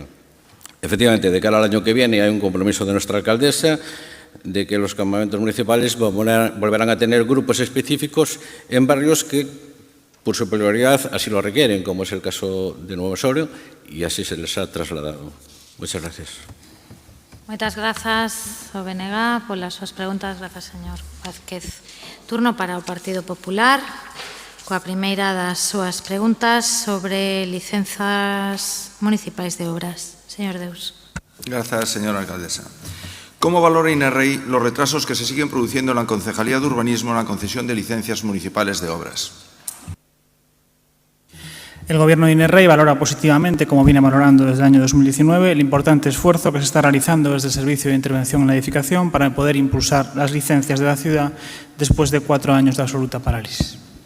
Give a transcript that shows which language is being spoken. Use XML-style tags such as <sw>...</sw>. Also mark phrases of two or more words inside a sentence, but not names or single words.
<es>Efectivamente, de cara al año que viene hay un compromiso de nuestra alcaldesa de que los campamentos municipales volverán a tener grupos específicos en barrios que, por su prioridad, así lo requieren, como es el caso de Nuevo Osorio, y así se les ha trasladado. Muchas gracias.</es> <gl>Moitas grazas ao BNG polas súas preguntas. Grazas, señor Vázquez. Turno para o Partido Popular, coa primeira das súas preguntas sobre licenzas municipais de obras. Señor Deus.</gl> <es>Gracias, señora alcaldesa. ¿Cómo valora INERREI los retrasos que se siguen produciendo en la Concejalía de Urbanismo en la concesión de licencias municipales de obras? El Gobierno de INERREI valora positivamente, como viene valorando desde el año 2019, el importante esfuerzo que se está realizando desde el Servicio de Intervención en la Edificación para poder impulsar las licencias de la ciudad después de 4 años de absoluta parálisis.</es>